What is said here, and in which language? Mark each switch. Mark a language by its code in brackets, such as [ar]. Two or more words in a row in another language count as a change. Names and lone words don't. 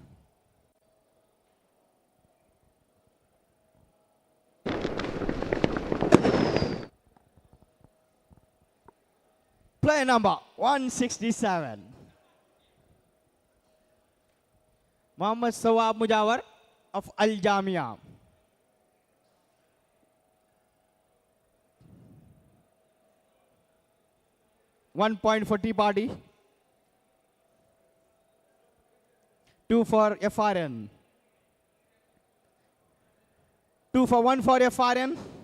[en] Player number 167. Mohammad Sawab Mujawar of Al Jamia. One point for Tea Party. 2 for FRN. 2 for 1 for FRN.